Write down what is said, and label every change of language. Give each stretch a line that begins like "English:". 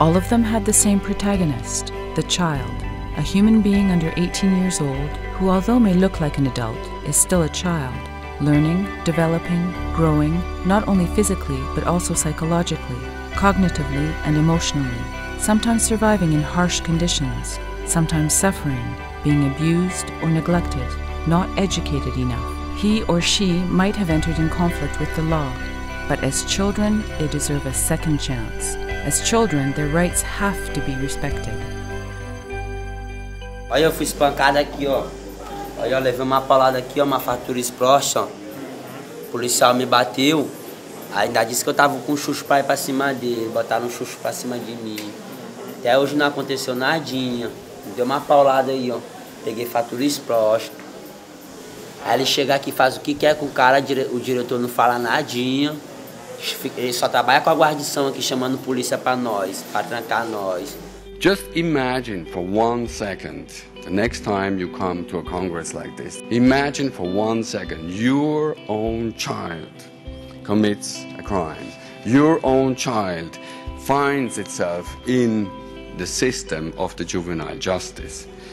English: All of them had the same protagonist, the child, a human being under 18 years old who, although may look like an adult, is still a child, learning, developing, growing, not only physically but also psychologically, cognitively and emotionally, sometimes surviving in harsh conditions, sometimes suffering, being abused or neglected, not educated enough. He or she might have entered in conflict with the law, but as children, they deserve a second chance. As children, their rights have to be respected.
Portuguese: Olha, eu fui espancado aqui, ó. Olha, eu levei uma paulada aqui, ó, uma fratura exposta, ó. O policial me bateu. Ainda disse que eu tava com um chuchu pra ir pra cima dele. Botaram um chuchu pra cima de mim. Até hoje não aconteceu nadinha. Me deu uma paulada aí, ó. Peguei fratura exposta. Aí ele chega aqui e faz o que quer com o cara, o diretor não fala nadinha. Ele só trabalha com a guarnição aqui, chamando polícia pra nós, pra trancar nós.
English: Just imagine for 1 second, the next time you come to a Congress like this, imagine for 1 second your own child commits a crime. Your own child finds itself in the system of the juvenile justice.